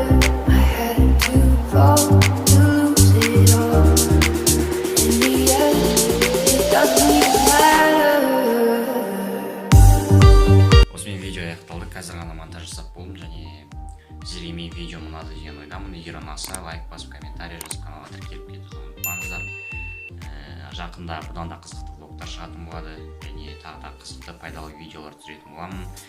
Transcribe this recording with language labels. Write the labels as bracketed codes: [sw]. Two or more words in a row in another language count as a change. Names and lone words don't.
[en] I had to fall to lose it all. In the end, it doesn't even matter. [kk] Осымен видео аяқталды. Қазір ғана монтаж жасап болдым, және сіздерге менің видеом ұнады деген ойдамын. Егер ұнаса, лайк басып, комментарий жазып, каналға тіркеліп кетуді ұмытпаңыздар. Жақында бұдан да қызықты влогтар шығатын болады, және тағы да қызықты пайдалы видеолар түсіретін боламын.